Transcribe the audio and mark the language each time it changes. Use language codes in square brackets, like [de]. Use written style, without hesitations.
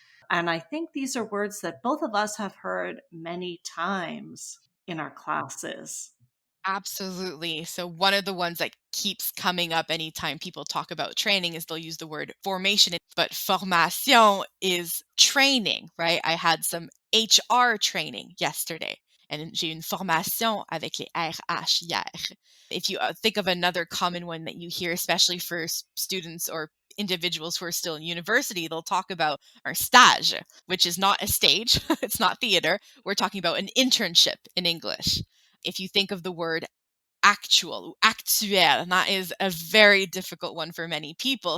[en] And I think these are words that both of us have heard many times in our classes. Absolutely. So one of the ones that keeps coming up anytime people talk about training is they'll use the word formation, but formation is training, right? I had some HR training yesterday and [fr] j'ai une formation avec les RH hier. [en] If you think of another common one that you hear, especially for students or individuals who are still in university, they'll talk about our stage, which is not a stage, it's not theater. We're talking about an internship in English. If you think of the word actual, actuel, that is a very difficult one for many people.